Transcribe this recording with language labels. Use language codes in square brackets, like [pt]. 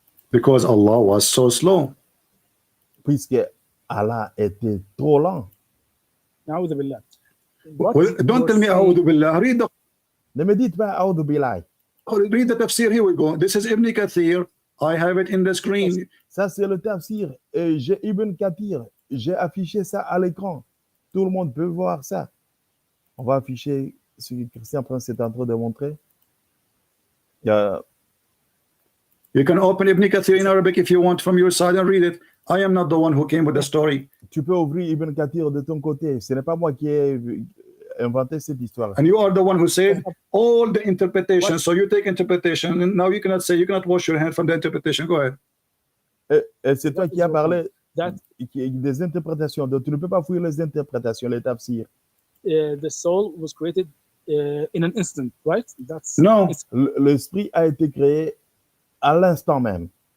[en] Because Allah was so slow. [fr] Puisque Allah était trop lent. [ar] A'udhu billah. [en] Well, don't tell me [ar] A'udhu billah. [fr] Ne me dites pas [ar] A'udhu billah. [en] Read the tafsir. Here we go. This is Ibn Kathir. I have it in the screen. [fr] Ça, c'est le tafsir. Et j'ai Ibn Kathir. J'ai affiché ça à l'écran. Tout le monde peut voir ça. On va afficher ce que Christian Prince est en train de montrer. [en] You can open Ibn Kathir in Arabic if you want from your side and read it. I am not the one who came with the story. [fr] Tu peux ouvrir Ibn Kathir de ton côté. Ce n'est pas moi qui ai inventé cette histoire. [en] And you are the one who said all the interpretation. So you take interpretation, and now you cannot wash your hand from the interpretation. Go ahead. [fr] Et c'est toi qui as parlé des interprétations. Donc tu ne peux pas fouiller les interprétations, les tafsirs. [en] The soul was created in an instant, right? No. [fr] L'esprit a été créé à l'instant même.